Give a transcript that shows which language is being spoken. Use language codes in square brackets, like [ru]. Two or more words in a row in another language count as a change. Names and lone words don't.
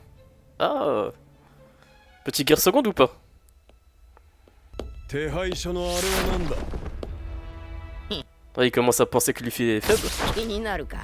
[fr] Ah, petit guerre seconde ou pas? [ja] 手配書のあれはなんだ [fr] Ah, il commence à penser que Luffy est faible. [ja] 気になるか